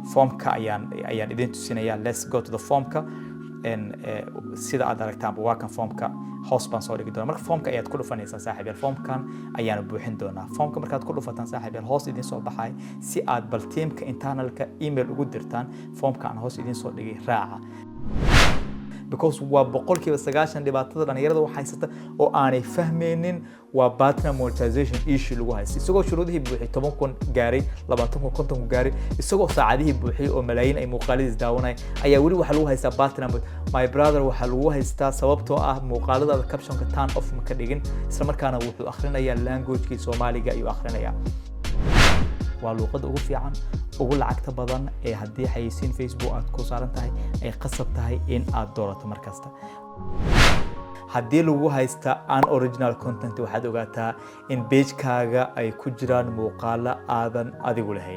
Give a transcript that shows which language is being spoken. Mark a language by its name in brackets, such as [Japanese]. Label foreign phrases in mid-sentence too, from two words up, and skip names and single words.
[Somali] formka ayaan idin tusinaya. [English] Let's go to the [Somali] formka sida aad aragtaan waa kan formka hoos baan soo dhigi doonaa. Marka formka ayaad ku dhufanaysaa saaxiibayaal, formkan ayaan buuxin doonaa. Formka markaad ku dhufataan saaxiibayaal hoos idin soo baxay si aad bal teamka internalka email ugu dirtaan. Formka aan hoos idin soo dhigay raaca, because waa boqolkiiba 90 dhibaatada dhalinyarada wax haysata oo aanay fahmaynin waa [English] partner monetization issue [Somali] lagu haysto. Isagoo shuruudihii buuxiyay 10,000 gaaray, 20,000, 50,000 gaaray, isagoo saacadihii buuxiyay oo malaayiin ay muuqaaladiis daawanay ayaa weli waxa lagu haystaa partner. [English] My brother [Somali] waxa lagu haystaa sababtoo ah muuqaalada captionka [English] turn off [Somali] ma ka dhigin, isla markaana wuxuu akhrinayaa language-kii Soomaaliga ayuu akhrinayaa. waa luqadda ugu fiican ugu lacagta badan ee haddii xayeysiin Facebook aad ku saaran tahay ay qasab tahay in aad doorato markasta. haddii lagu haysta [English] unoriginal content [Somali] waxaad ogaataa in page-kaaga ay ku jiraan muuqaalo aadan adigu lahayn.